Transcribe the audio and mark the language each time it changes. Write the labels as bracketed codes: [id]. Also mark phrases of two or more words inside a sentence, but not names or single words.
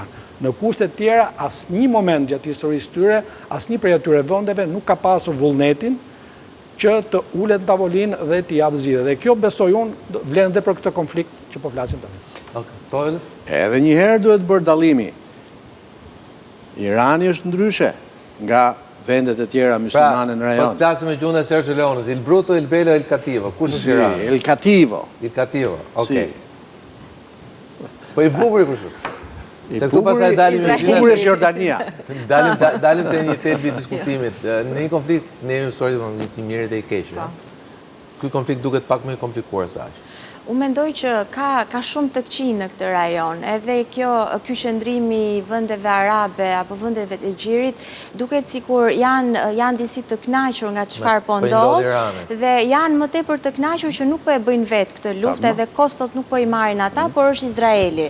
[sq] Në kushtet tjera, asnjë moment gjatë historisë tyre, asnjë prej atyre vendeve nuk ka pasur vullnetin që të ulet në tavolinë dhe të japë zgjidhje. Dhe kjo besoj unë vlen edhe për këtë konflikt që po flasim tani. Edhe një herë duhet bërë dallimi. Irani është ndryshe nga vendet e tjera myslimane në rajon. Po të flasim me gjuhën e Sergio Leones, [it] il bruto, il bello, il cattivo. [sq] Kush është Irani? [it] Il cattivo. Il cattivo, [sq] okej. Po i bukuri kush është? Se këtu pasaj dalim i bukur është Jordania. Dalim të një thelbi diskutimit. Në një konflikt, ne jemi mësuar të mirët e i keqë. Ky konflikt duket pak më i komplikuar se aq. Unë mendoj që ka shumë të këqij në këtë rajon, edhe ky qëndrimi i vendeve arabe apo vendeve të Gjirit duket sikur janë disi të kënaqur nga çfarë po ndodh, dhe janë më tepër të kënaqur që nuk po e bëjnë vetë këtë luftë, edhe kostot nuk po i marrin ata, por është Izraeli.